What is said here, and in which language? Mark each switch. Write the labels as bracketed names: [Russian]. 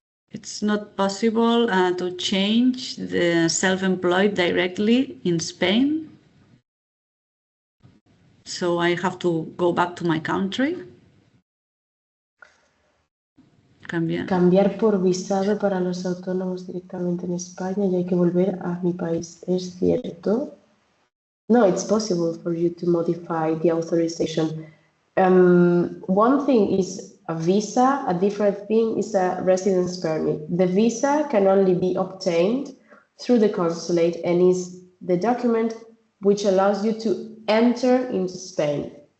[English] It's not possible to change the self-employed directly in Spain. So I have to go back to my country. [Spanish] Cambiar por visado para los autónomos directamente en España y hay que volver a mi país. ¿Es cierto? [English] No, it's possible for you to modify the authorization. One thing is a visa, a different thing is a residence permit. The visa can only be obtained through the consulate and is the document which allows you to enter into Spain.